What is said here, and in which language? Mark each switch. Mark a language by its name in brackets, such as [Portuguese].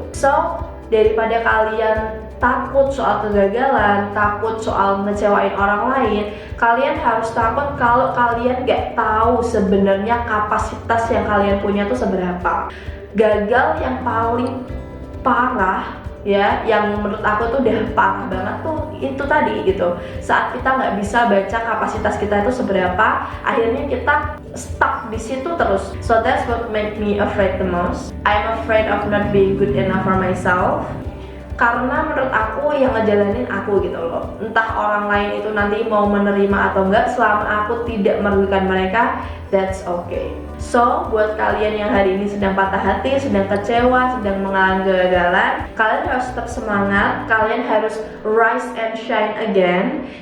[Indonesian] So, daripada kalian takut soal kegagalan, takut soal ngecewain orang lain, kalian harus takut kalau kalian gak tahu sebenarnya kapasitas yang kalian punya tuh seberapa. Gagal yang paling parah ya, yang menurut aku tuh udah parah banget tuh itu tadi gitu. Saat kita nggak bisa baca kapasitas kita itu seberapa, akhirnya kita stuck di situ terus. [English] So that's what made me afraid the most. I'm afraid of not being good enough for myself. [Indonesian] Karena menurut aku yang ngejalanin aku gitu loh. Entah orang lain itu nanti mau menerima atau enggak, selama aku tidak merugikan mereka, [English] that's okay. [Indonesian] So, buat kalian yang hari ini sedang patah hati, sedang kecewa, sedang mengalami kegagalan, kalian harus tetap semangat, kalian harus [English] rise and shine again.